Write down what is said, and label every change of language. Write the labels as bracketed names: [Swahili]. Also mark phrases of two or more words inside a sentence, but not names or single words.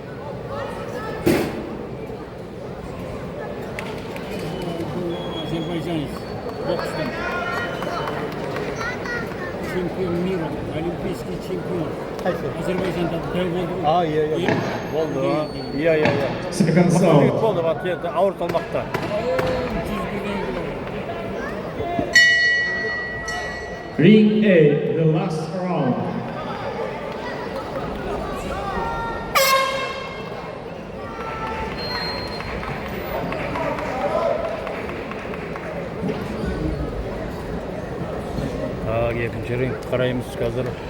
[Russian] Азербайджанец. Бокстан. Чемпион мира, олимпийский чемпион. [Kazakh] Қайсы? Азербайжанда дәу болды ғой. Иә. Болды. Иә. [English] Seconds [Kazakh] Жігіт [English] out. [Kazakh] болды, атлет ауыр салмақта. 100 [English] Ring A, the last round. [Kazakh] Екінші ринг қараймыз қазір.